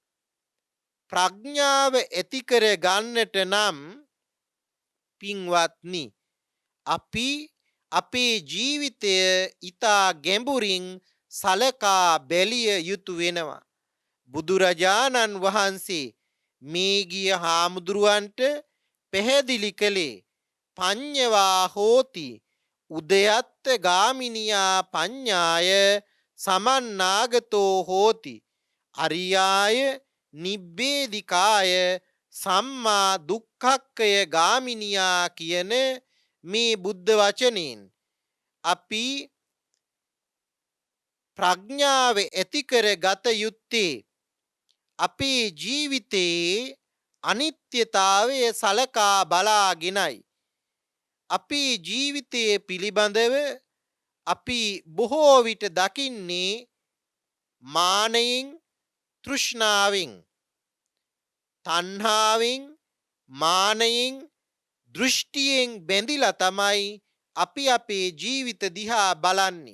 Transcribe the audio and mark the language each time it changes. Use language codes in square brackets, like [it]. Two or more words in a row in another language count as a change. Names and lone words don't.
[si] ප්‍රඥාව ඇති කර ගන්නට නම් පින්වත්නි, අපි අපේ ජීවිතය ඊතා ගැඹුරින් සලකා බැලිය යුතු වෙනවා. බුදුරජාණන් වහන්සේ මේ ගිය හාමුදුරුවන්ට පැහැදිලි කළේ [pi] පඤ්ඤවා හෝති උදයත්ත ගාමිනියා පඤ්ඤාය සමන්නාගතෝ හෝති අරියාය නිබ්බේධිකාය සම්මා දුක්ඛක්ඛය ගාමිනියා [si] කියන මේ බුද්ධ වචනෙන් අපි ප්‍රඥාව ඇති කර ගත යුත්තේ අපේ ජීවිතයේ අනිත්‍යතාවය සලකා බලාගෙනයි. අපේ ජීවිතයේ පිළිබඳව අපි බොහෝ විට දකින්නේ මානයෙන්, තෘෂ්ණාවෙන්, තණ්හාවෙන්, මානයෙන්, දෘෂ්ටියෙන් බැඳිලා තමයි අපි අපේ ජීවිත දිහා බලන්නේ.